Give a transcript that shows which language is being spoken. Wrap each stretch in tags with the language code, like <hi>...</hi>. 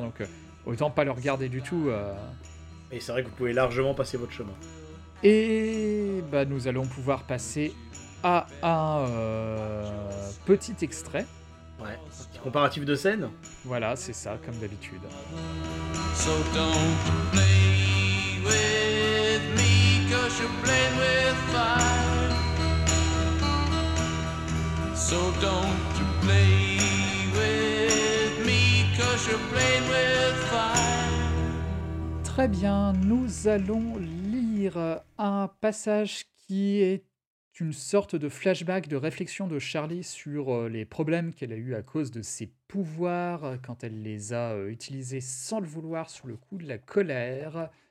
<fr>Donc, autant pas le regarder du tout. Et c'est vrai que vous pouvez largement passer votre chemin. Et bah, nous allons pouvoir passer à un petit extrait. Ouais, un petit comparatif de scène. Voilà, c'est ça, comme d'habitude.</fr> <en>So don't play with me, 'cause you're playing with fire. So don't you play with me, 'cause you're playing with fire.</en> <fr>Très bien, nous allons lire un passage qui est une sorte de flashback de réflexion de Charlie sur les problèmes qu'elle a eu à cause de ses pouvoirs quand elle les a utilisés sans le vouloir sous le coup de la colère.</fr>